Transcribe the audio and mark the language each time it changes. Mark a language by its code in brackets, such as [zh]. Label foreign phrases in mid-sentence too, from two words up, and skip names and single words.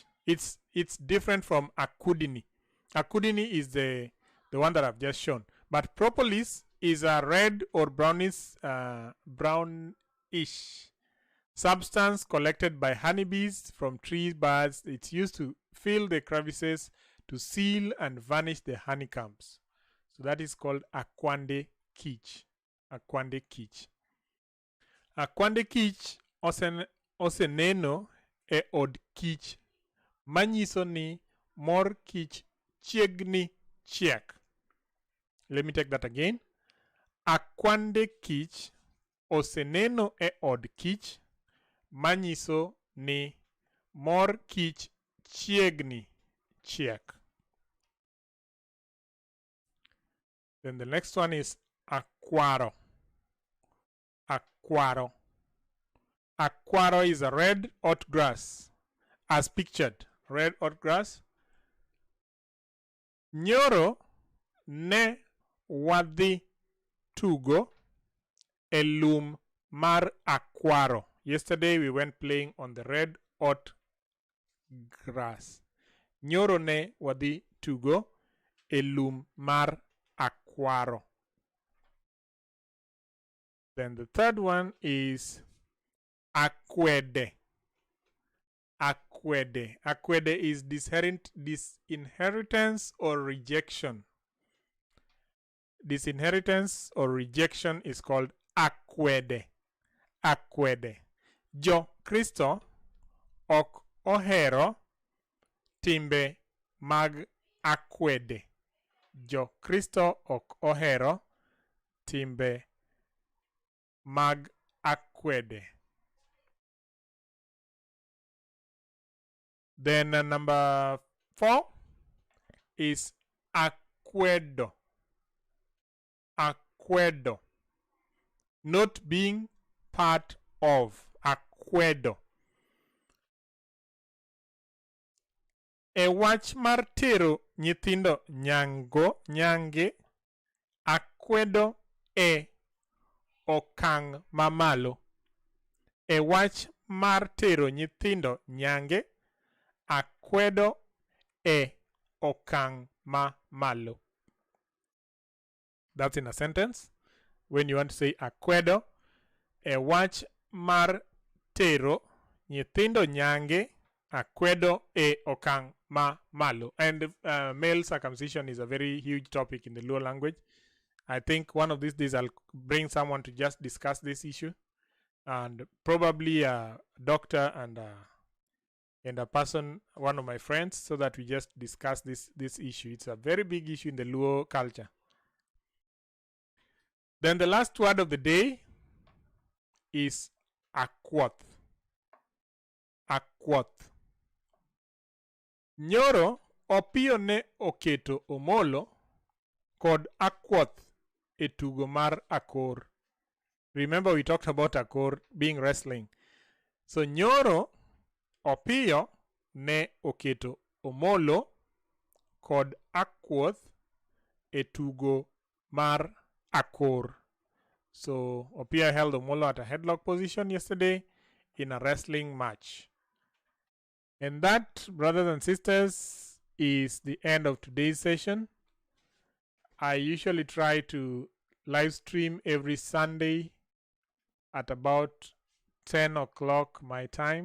[en] It's different from akudini. Akudini is the one that I've just shown, but propolis is a red or brownish substance collected by honeybees from tree buds. It's used to fill the crevices to seal and vanish the honeycombs. So that is called [luo] akwande kich. Akwande kich. Akwande kich oseneno e od kich, manyiso ni mor kich chiegni chiek. [en] Let me take that again. [luo] Akwande kich oseneno e od kich, manyiso ni mor kich chiegni chiek. [en] Then the next one is akwaro. Akwaro. Akwaro is a red hot grass, as pictured. Red hot grass. [luo] Nyoro ne wadhi tugo e lum mar akwaro. [en] Yesterday we went playing on the red hot grass. [luo] Nyoro ne wadhi tugo e lum mar akwaro. [en] Then the third one is akwede. Akwede. Akwede is disinheritance or rejection. Disinheritance or rejection is called akwede. Akwede. [luo] Jo Kristo ok ohero timbe mag akwede. Jo Kristo ok ohero timbe mag akwede. [en] Then number 4 is akwedo. Akwedo. Not being part of. Akwedo. [luo] E wach mar tero nyithindo nyange, akwedo e okang' mamalo. E wach mar tero nyithindo nyange, akwedo e okang' mamalo. [en] That's in a sentence. When you want to say akwedo, [luo] e wach mar tero nyithindo nyange, akwedo e okang' mamalo. [en] And male circumcision is a very huge topic in the Luo language. I think one of these days I'll bring someone to just discuss this issue, and probably a doctor and a person, one of my friends, so that we just discuss this issue. It's a very big issue in the Luo culture. Then the last word of the day is akwoth. Akwoth. [luo] Nyoro Opio ne oketo omolo kod akwoth e tugo mar akor. [en] Remember we talked about akor being wrestling. [luo] So nyoro Opio ne oketo omolo kod Akwoth e tugo mar Akor. [en] So Opia held Omolo at a headlock position yesterday in a wrestling match. And that, brothers and sisters, is the end of today's session. I usually try to live stream every Sunday at about 10 o'clock my time.